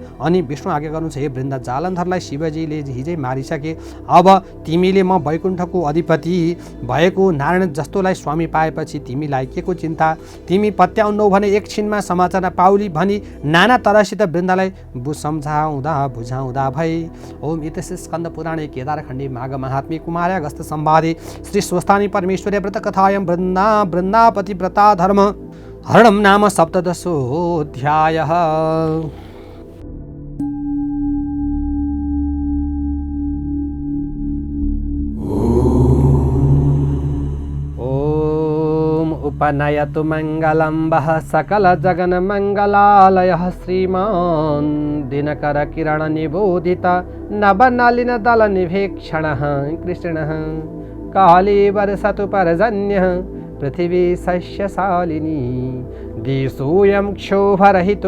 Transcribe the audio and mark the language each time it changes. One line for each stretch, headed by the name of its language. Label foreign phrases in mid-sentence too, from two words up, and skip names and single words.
Nepali: अनि विष्णु आज्ञा गर्नुहुन्छ, हे वृन्दा, जालन्धरलाई शिवजीले हिजै मारिसके, अब तिमीले म वैकुण्ठको अधिपति भएको नारायण जस्तोलाई स्वामी पाएपछि तिमीलाई के को चिन्ता? तिमी पत्याउनौ भने एकछिनमा समाचार पाउली भनी नाना तरहसित वृन्दालाई बुझाउँदा भई।
Sanskrit: ओम इतस्य स्कन्द पुराणे केदारखण्डे माघ महात्म्ये कुमार अगस्त संवादे श्री स्वस्थानी परमेश्वरी व्रत कथायं वृन्दापति व्रता धर्म हरणं नाम सप्तदशोऽध्यायः। उपनयतु मङ्गलम्बः सकलजगन्मङ्गलालयः श्रीमान् दिनकरकिरणनिबोधित नवनलिनदलनिभीक्षणः कृष्णः कालीवर्षतु पर्जन्यः पृथिवी सस्यशालिनी दिशोऽयं क्षोभरहितो